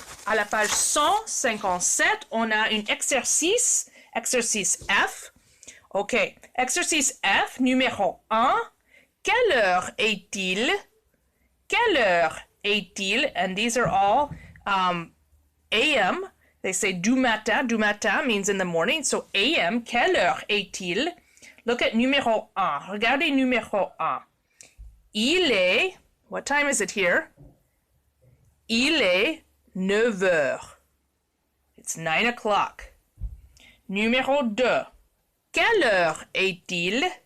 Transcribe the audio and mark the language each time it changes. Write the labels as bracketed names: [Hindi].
[French] À la page 157, on a un exercice F. OK. Exercice F, numéro 1. Quelle heure est-il? Quelle heure est-il? [English] And these are all AM. They say [French] du matin. Du matin [English] means in the morning. So AM, [French] quelle heure est-il? [English] Look at numéro 1. [French] Regardez numéro 1. Il est, [English] what time is it here? [French] Il est 9h. [English] It's 9 o'clock. [French] Numéro 2. Quelle heure est-il?